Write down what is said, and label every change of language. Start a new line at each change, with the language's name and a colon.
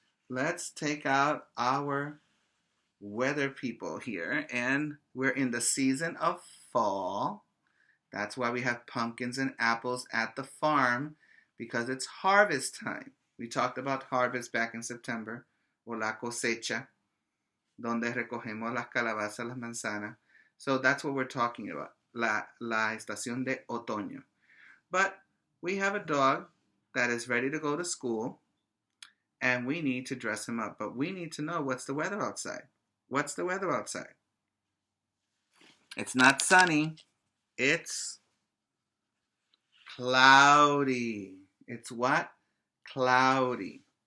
English: Let's take out our weather people here, and we're in the season of fall. That's why we have pumpkins and apples at the farm, because it's harvest time. We talked about harvest back in September.
Spanish: o la cosecha, donde recogemos las calabazas, las manzanas.
English: So that's what we're talking about,
Spanish: la estación de otoño.
English: But we have a dog that is ready to go to school, and we need to dress him up. But we need to know what's the weather outside. What's the weather outside? It's not sunny. It's cloudy. It's what? Cloudy.